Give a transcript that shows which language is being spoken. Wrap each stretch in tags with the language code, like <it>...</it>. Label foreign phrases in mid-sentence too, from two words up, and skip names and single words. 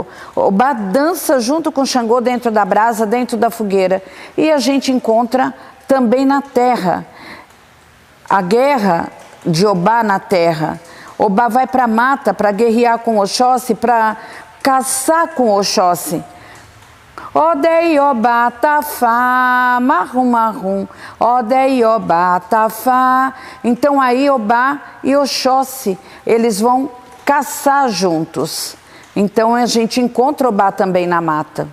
<pt>Obá dança junto com Xangô dentro da brasa, dentro da fogueira. E a gente encontra também na terra, a guerra de Obá na terra. Obá vai para a mata para guerrear com Oxóssi, para caçar com Oxóssi.</pt> <yo>Odei Obá tafá, marrum marrum, Odei Obá tafá.</yo> <pt>Então aí Obá e Oxóssi, eles vão caçar juntos. Então a gente encontra Obá também na mata.</pt>